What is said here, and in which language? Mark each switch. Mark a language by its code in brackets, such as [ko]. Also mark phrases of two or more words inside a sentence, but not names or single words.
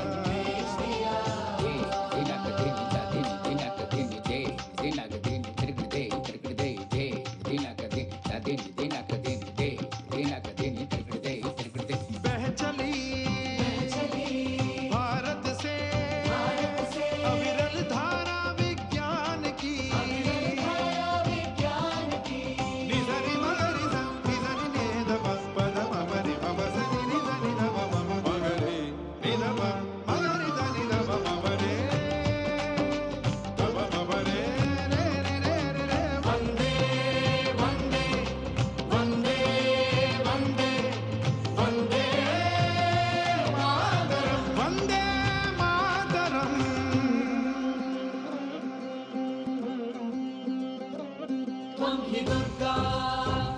[hi] बह चली भारत से अविरल धारा विज्ञान की। निधरि मगरि ध निधरि ने ध प प ध म प रि प प स नि नि ध नि ध प म म म ग रे नि ध प मगरि ध नि ध प म प रे ध प म प रे रे रे रे रे रे। [sa] वंदे वंदे वंदे वंदे वंदे मातरम, वंदे मातरम। त्वं हि दुर्गा